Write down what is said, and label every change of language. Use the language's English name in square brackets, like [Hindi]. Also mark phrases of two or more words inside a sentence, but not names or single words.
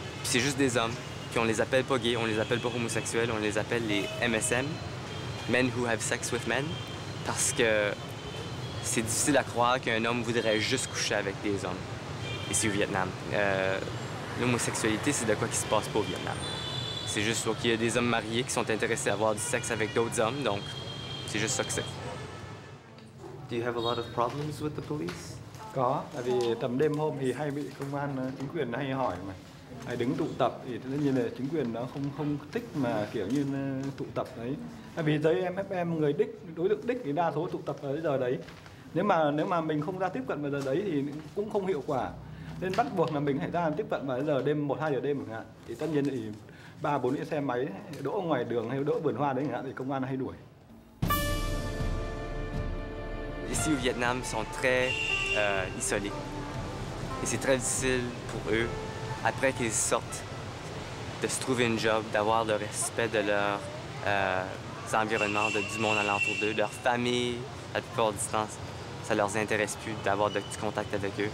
[French] C'est juste des hommes, puis on les appelle pas gays, on les appelle pas homosexuels, on les appelle les MSM, [English] Men Who Have Sex With Men, [French] parce que c'est difficile à croire qu'un homme voudrait juste coucher avec des hommes ici au Vietnam. L'homosexualité, c'est de quoi qui se passe pas au Vietnam. C'est juste qu'il y a des hommes mariés qui sont intéressés à avoir du sexe avec d'autres hommes, donc c'est juste ça que c'est. [English] Do you have a lot of problems with the police? [Vietnamese] Có, tại vì tầm đêm hôm thì hay bị công an chính quyền hay hỏi mà hay đứng tụ tập thì tất nhiên là chính quyền nó không thích mà kiểu như tụ tập đấy. Tại vì giấy MFM người đối tượng đích thì đa số tụ tập vào cái giờ đấy. Nếu mà mình không ra tiếp cận vào giờ đấy thì cũng không hiệu quả. Nên bắt buộc là mình phải ra tiếp cận vào cái giờ đêm 1-2 giờ đêm chẳng hạn. Thì tất nhiên thì 3-4 cái xe máy đỗ ngoài đường hay đỗ vườn hoa đấy chẳng hạn thì công an hay đuổi. [French] Ici au Vietnam, ils sont très isolés. Et c'est très difficile pour eux, après qu'ils sortent, de se trouver une job, d'avoir le respect de leurs environnements, du monde alentour d'eux, leur famille, la plupart du temps, ça ne leur intéresse plus d'avoir du contact avec eux.